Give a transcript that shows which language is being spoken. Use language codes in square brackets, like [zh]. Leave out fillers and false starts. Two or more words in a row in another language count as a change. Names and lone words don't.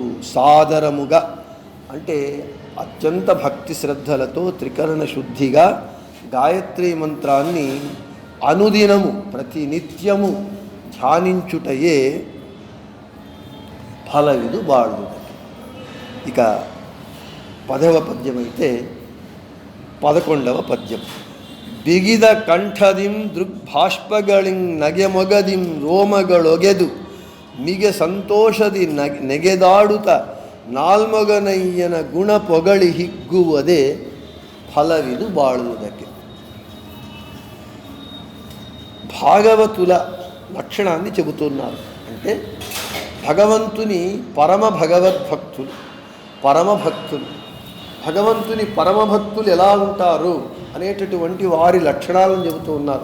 [te] సాదరముగా అంటే అత్యంత భక్తి శ్రద్ధలతో త్రికరణ శుద్ధిగా గాయత్రీ మంత్రాన్ని అనుదినము ప్రతినిత్యము ధ్యానించుటయే [kn] ಫಲವಿದು ಬಾಡುದಕಿ. [te] ఇక 10వ పద్యమైతే 11వ పద్యం. [kn] ಬಿಗಿದ ಕಂಠದಿಂ ದೃಗ್ಭಾಷ್ಪಗಳಿಂ ನಗೆಮೊಗದಿಂ ರೋಮಗಳೊಗೆದು ಮಿಗೆ ಸಂತೋಷದಿ ನೆಗೆದಾಡುತ್ತ ನಾಲ್ಮೊಗನಯ್ಯನ ಗುಣ ಪೊಗಳಿ ಹಿಗ್ಗುವುದೇ ಫಲವಿದು ಬಾಳುವುದಕ್ಕೆ. [te] భాగవతుల లక్షణాన్ని చెబుతున్నారు. అంటే భగవంతుని పరమభక్తులు భగవంతుని పరమభక్తులు ఎలా ఉంటారు అనేటటువంటి వారి లక్షణాలను చెబుతూ ఉన్నారు.